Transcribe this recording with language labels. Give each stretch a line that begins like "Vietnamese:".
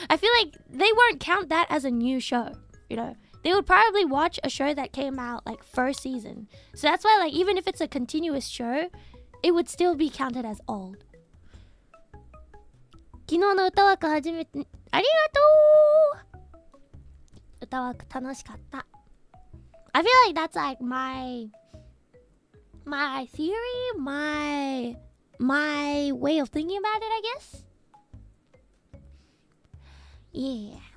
English: I feel like they won't count that as a new show, you know. They would probably watch a show that came out like first season. So that's why like even if it's a continuous show, it would still be counted as old.
Japanese: 昨日の歌枠初めてありがとう。歌枠楽しかった。
English: I feel like that's like my theory, my way of thinking about it, I guess. Yeah.